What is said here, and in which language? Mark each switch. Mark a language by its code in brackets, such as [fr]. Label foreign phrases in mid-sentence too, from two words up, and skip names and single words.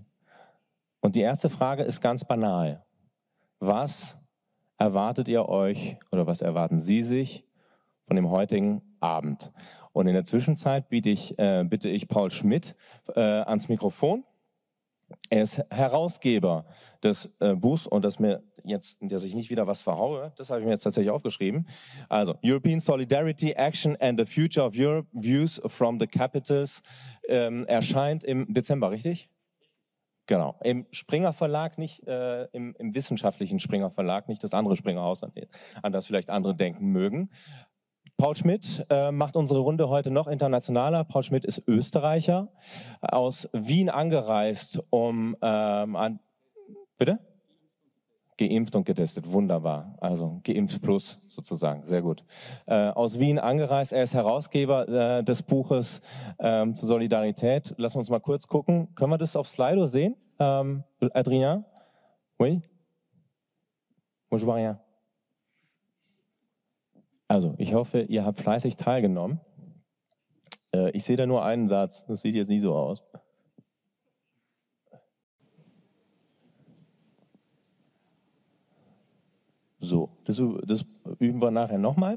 [de] Und die erste Frage ist ganz banal. Was erwartet ihr euch oder was erwarten Sie sich von dem heutigen Abend? Und in der Zwischenzeit bitte ich Paul Schmidt ans Mikrofon. Er ist Herausgeber des Buchs, und dass ich nicht wieder was verhaue, das habe ich mir jetzt tatsächlich aufgeschrieben. Also, European Solidarity, Action and the Future of Europe, Views from the Capitals, erscheint im Dezember, richtig? Genau, im Springer Verlag, nicht im wissenschaftlichen Springer Verlag, nicht das andere Springerhaus, an das vielleicht andere denken mögen. Paul Schmidt macht unsere Runde heute noch internationaler. Paul Schmidt ist Österreicher, aus Wien angereist, bitte? Geimpft und getestet, wunderbar. Also geimpft plus sozusagen, sehr gut. Aus Wien angereist, er ist Herausgeber des Buches zur Solidarität. Lassen wir uns mal kurz gucken. Können wir das auf Slido sehen? [fr] Adrien? Oui? Moi, je vois rien. [de] Also, ich hoffe, ihr habt fleißig teilgenommen. Ich sehe da nur einen Satz, das sieht jetzt nicht so aus. So, das üben wir nachher nochmal.